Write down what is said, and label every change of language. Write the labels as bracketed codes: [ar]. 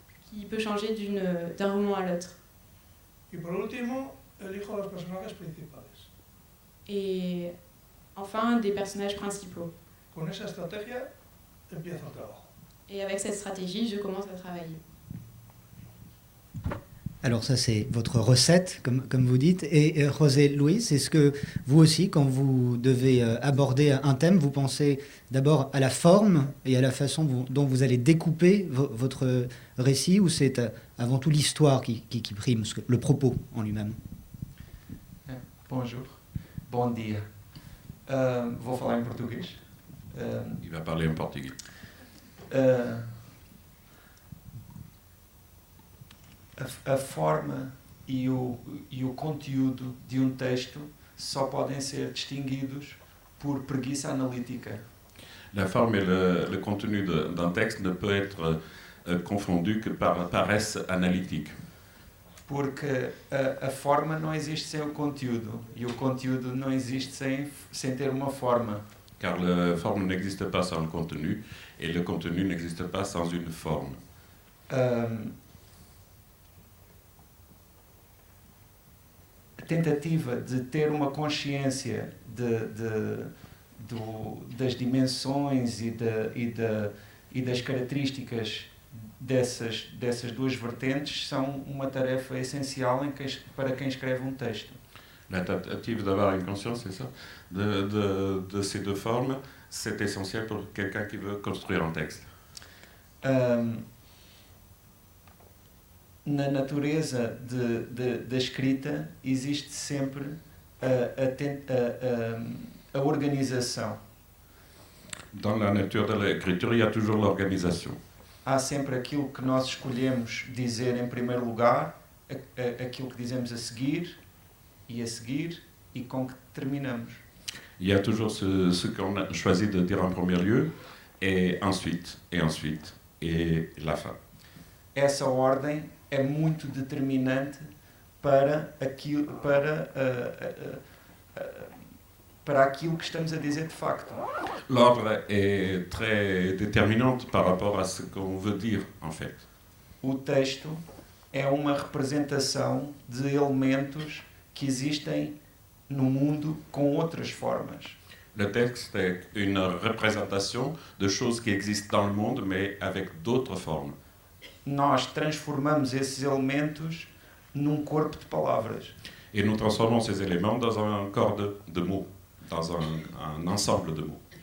[fr] Qui peut changer d'un roman à l'autre. [es] Y por último, elijo los personajes principales. [fr] Et enfin, des personnages principaux. [es] Con esa estrategia empiezo el trabajo. [fr] Et avec cette stratégie, je commence à travailler. Alors ça, c'est votre recette, comme vous dites. Et José Luis, est-ce que vous aussi, quand vous devez aborder un thème, vous pensez d'abord à la forme et à la façon dont vous allez découper votre récit, ou c'est avant tout l'histoire qui prime, le propos en lui-même? [pt] Bonjour, bom dia. Vou falar em português. [fr] Il va parler en portugais. [pt] A forma e o conteúdo de um texto só podem ser distinguidos por preguiça analítica. [fr] La forme et le contenu d'un texte ne peut être confondu que par paresse analytique. [pt] Porque a forma não existe sem o conteúdo e o conteúdo não existe sem ter uma forma. [fr] Car la forme n'existe pas sans le contenu et le contenu n'existe pas sans une forme. [pt] A tentativa de ter uma consciência das dimensões e das características dessas duas vertentes são uma tarefa essencial para quem escreve um texto. [fr] La tentative d'avoir une conscience, c'est ça, de ces deux formes, c'est essentiel pour quelqu'un qui veut construire un texte. [pt] Na natureza da escrita existe sempre a organização. [fr] Dans la nature de l'écriture, il y a toujours l'organisation. [pt] Há sempre aquilo que nós escolhemos dizer em primeiro lugar, aquilo que dizemos a seguir e com que terminamos. [fr] Il y a toujours ce qu'on a choisi de dire en premier lieu, et ensuite, et la fin. [pt] Essa ordem é muito determinante para aquilo que estamos a dizer de facto. [fr] L'ordre est très déterminante par rapport à ce qu'on veut dire, en fait. [pt] O texto é uma representação de elementos que existem no mundo com outras formas. [fr] Le texte est une représentation de choses qui existent dans le monde, mais avec d'autres formes. [pt] Nós transformamos esses elementos num corpo de palavras. [fr] Et nous transformons ces éléments dans un corps de mots, dans un ensemble de mots.